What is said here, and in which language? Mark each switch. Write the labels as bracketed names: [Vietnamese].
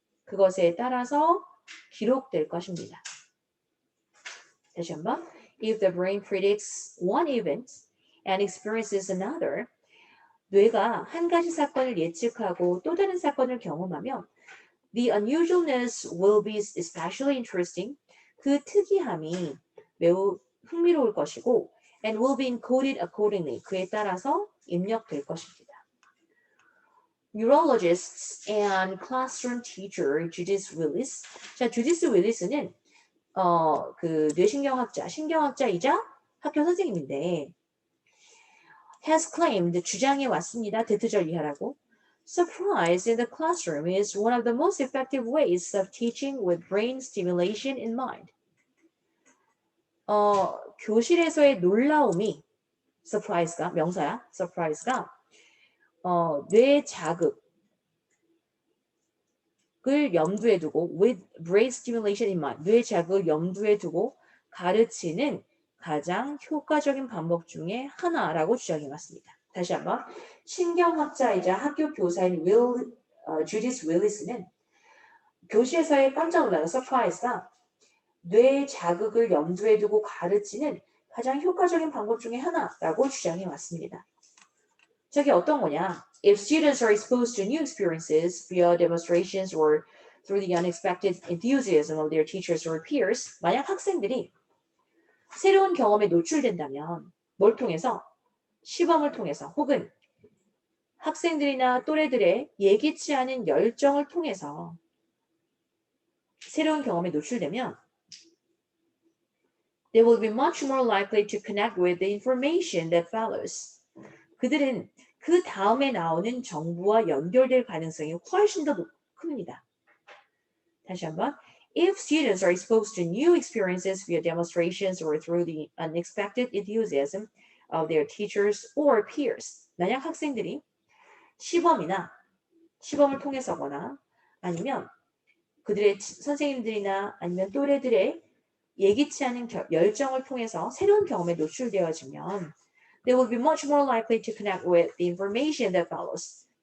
[Korean] 그것에 따라서 기록될 것입니다. 다시 한번. [English] If the brain predicts one event and experiences another, [Korean] 뇌가 한 가지 사건을 예측하고 또 다른 사건을 경험하면 [English] the unusualness will be especially interesting. [Korean] 그 특이함이 매우 흥미로울 것이고 [English] and will be encoded accordingly. [Korean] 그에 따라서 입력될 것입니다. [English] Neurologists and classroom teacher Judith Willis. [Korean] 자, 주디스 윌리스는 그 신경학자이자 학교 선생님인데 [English] has claimed, [Korean] 주장해 왔습니다. 대투절 이하라고. [English] Surprise in the classroom is one of the most effective ways of teaching with brain stimulation in mind. [Korean] 교실에서의 놀라움이 surprise가 명사야. surprise가 뇌 자극을 염두에 두고 [English] with brain stimulation in mind, [Korean] 뇌 자극을 염두에 두고 가르치는 가장 효과적인 방법 중에 하나라고 주장해 왔습니다. 다시 한번. 신경학자이자 학교 교사인 주디스 윌리스는 교실에서의 깜짝 놀라는 서프라이즈가 뇌 자극을 염두에 두고 가르치는 가장 효과적인 방법 중에 하나라고 주장해 왔습니다. 저게 어떤 거냐? [English] If students are exposed to new experiences via demonstrations or through the unexpected enthusiasm of their teachers or peers, [Korean] 만약 학생들이 새로운 경험에 노출된다면 뭘 통해서? 시범을 통해서 혹은 학생들이나 또래들의 예기치 않은 열정을 통해서 새로운 경험에 노출되면 [English] they will be much more likely to connect with the information that follows. [Korean] 그들은 그 다음에 나오는 정보와 연결될 가능성이 훨씬 더 큽니다. 다시 한번. [English] If students are exposed to new experiences via demonstrations or through the unexpected enthusiasm of their teachers or peers. [Korean] 만약 학생들이 시범을 통해서거나 아니면 그들의 선생님들이나 아니면 또래들의 예기치 않은 열정을 통해서 새로운 경험에 노출되어지면 [English] they will be much more likely to connect with the information that follows.